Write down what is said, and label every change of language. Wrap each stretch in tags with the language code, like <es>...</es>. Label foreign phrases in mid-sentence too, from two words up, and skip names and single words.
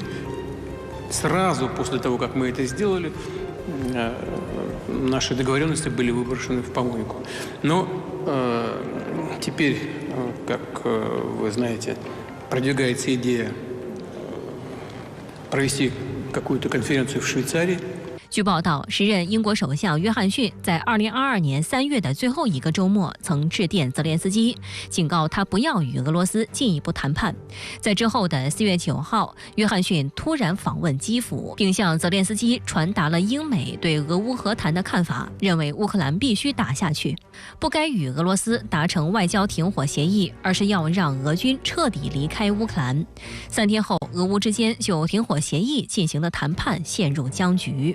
<ru>Сразу после того, как мы это сделали, наши договоренности были выброшены в помойку. Но теперь, как вы знаете, продвигается идея провести какую-то конференцию в Швейцарии.</ru> <zh>据报道，时任英国首相约翰逊在2022年3月的最后一个周末曾致电泽连斯基，警告他不要与俄罗斯进一步谈判。在之后的4月9号，约翰逊突然访问基辅，并向泽连斯基传达了英美对俄乌和谈的看法，认为乌克兰必须打下去，不该与俄罗斯达成外交停火协议，而是要让俄军彻底离开乌克兰。3天后，俄乌之间就停火协议进行的谈判陷入僵局。</zh>